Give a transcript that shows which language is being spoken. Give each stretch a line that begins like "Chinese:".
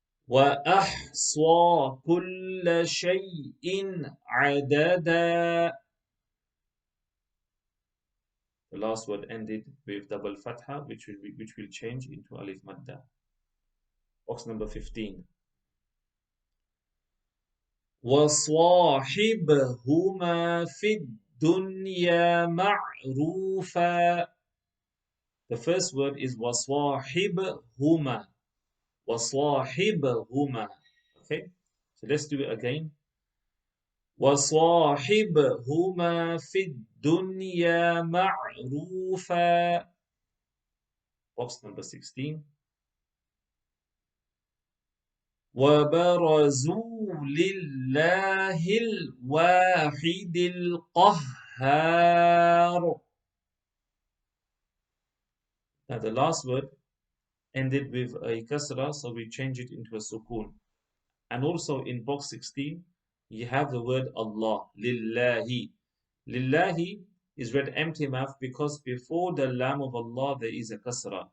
Arabic: وَأَحْصَى كُلَّ شَيْءٍ عَدَدًا.
English: The last word ended with double fatha, which will change into alif madda. Box number 15.
Arabic: وَصَاحِبْهُمَا فِي الدُّنْيَا مَعْرُوفًا.
English: The first word is
Arabic: وَصَاحِبْهُمَا.
English: وَصَاحِبْهُمَا. Okay, so let's do it again.
Arabic: وَصَاحِبْهُمَا فِي الدُّنْيَا مَعْرُوفًا.
English: Box number 16.
Arabic: وبرزوا لله الواحد القهار.
English: Now the last word ended with a kasra, so we change it into a sukun. And also in box 16, you have the word Allah, lillahi. Lillahi is read empty mouth because before the lam of Allah there is a kasra.